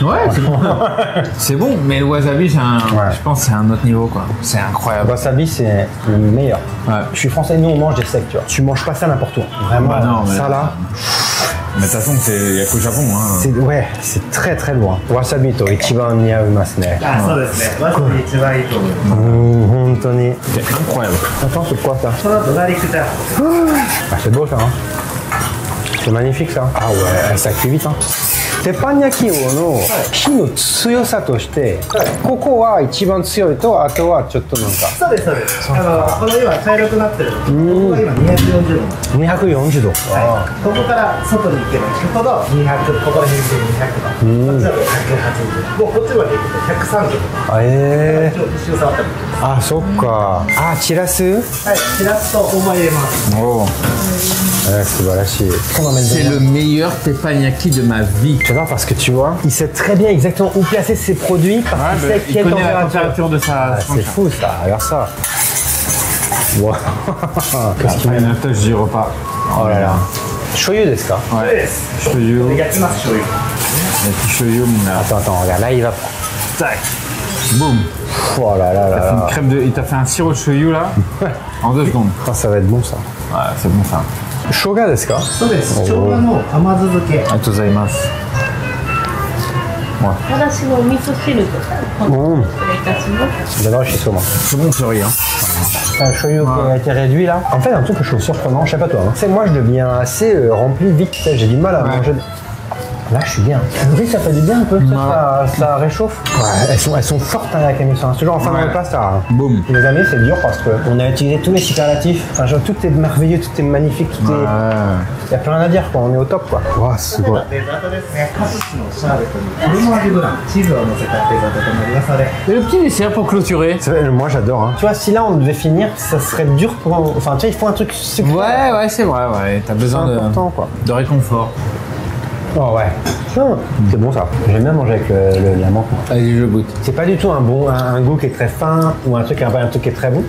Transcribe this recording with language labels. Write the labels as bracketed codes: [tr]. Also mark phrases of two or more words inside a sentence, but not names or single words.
[fr] Ouais, c'est bon. C'est bon, mais le wasabi, c'est un, Ouais. je pense que c'est un autre niveau quoi. C'est Le incroyable. wasabi, c'est le meilleur. Ouais. Je suis français, nous on mange des secs, tu vois. Tu manges pas ça n'importe où. Vraiment, Bah non, mais ça là, Mais de toute façon, il n'y a qu'au Japon. Hein. ouais, c'est très très loin. [ja] わさびと一番似合いますね. あ、そうですね。わさび一番いいと思います。 Hontoni. [fr] C'est incroyable. Attends, c'est quoi ça? [ja] その後ガーリックチャーハン。 [fr] Ah, c'est beau ça, hein. C'est magnifique ça. Ah ouais, ça cuit vite, hein. [ja] 鉄板焼きの火の強さとして、ここは一番強いと、あとはちょっとなんかそうですそうです。この今茶色くなってるの。ここが今240度。 240度。ここから外に行けば行くほど200、ここら辺で200度。こっちだと180度。もうこっちまで行くと130度。あえちょっと一瞬触ったり。あ、そっか。あ、チラス？はい、しらすと大葉入れます。 Oh. 素晴らしい。 [fr] C'est le meilleur teppanyaki de ma vie. J'adore parce que tu vois, il sait très bien exactement où placer ses produits parce qu'il sait Il quelle connaît la température. température de sa. Ah, c'est fou ça, regarde ça. Wow. Qu'est-ce qu'il Après met? une touch du repas. Oh là là. [ja] 醤油ですか? そうです。 Shoyu. 焼きます醤油。 [fr] Un petit shoyu, mon gars. Attends, regarde, là il va. Tac. Boum. Oh là là là T'as fait une là. crème de. Il t'a fait un sirop de shoyu là. En 2 secondes. Ah, ça va être bon ça. Ouais, c'est bon ça. [ja] 生姜ですか? そうです。生姜の甘酢漬け。ありがとうございます. 私のお味噌汁とか失礼いたします。 [fr] J'adore le shiso moi. C'est bon ce riz. Hein. Un shoyu qui a été réduit là. En fait, un truc que je trouve surprenant, je sais pas toi, hein. C'est moi je deviens assez rempli vite, tu sais, j'ai du mal à manger. Là, je suis bien. Le riz, ça fait du bien un peu, ça réchauffe. Ouais, elles sont fortes hein, la camisa. C'est toujours en fin de repas, ça. Boum. Les amis, c'est dur parce qu'on a utilisé tous les superlatifs. Enfin, genre, tout est merveilleux, tout est magnifique, tout est. Il y a plus rien à dire, quoi. On est au top, quoi. Wow, c'est beau. [ja] デザートですね。カプチのシャーベットにフロマージュブラン、チーズを乗せたデザートとなりますので。 [fr] Et le petit dessert pour clôturer. C'est vrai, moi, j'adore. Hein. Tu vois, si là, on devait finir, ça serait dur pour. Enfin, tu vois, il faut un truc sucré. Ouais, c'est vrai, ouais. T'as besoin important, quoi. de réconfort. Oh, ouais. C'est bon, ça. J'aime bien manger avec la menthe. Allez, je goûte. C'est pas du tout un goût qui est très fin ou un truc qui est très bon.